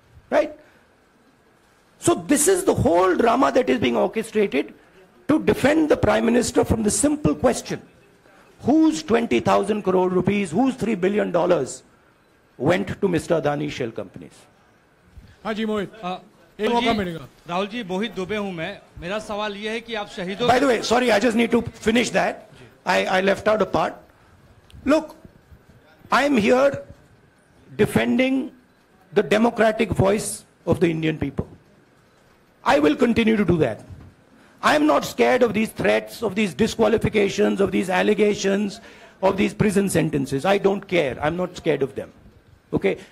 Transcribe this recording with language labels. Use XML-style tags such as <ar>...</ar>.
<en>Right? So this is the whole drama that is being orchestrated to defend the Prime Minister from the simple question, whose 20,000 crore rupees, whose $3 billion went to Mr. Adani shell companies?</en> <hi>हाँ जी मोहित, एक मौका मिलेगा। राहुल जी, मोहित दुबे हूं मैं। मेरा सवाल यह है कि आप शहीदों।</hi> <en>By the way, sorry, I just need to finish that. I left out a part. Look, I'm here defending the democratic voice of the Indian people. I will continue to do that. I'm not scared of these threats, of these disqualifications, of these allegations, of these prison sentences. I don't care. I'm not scared of them. Okay?</en>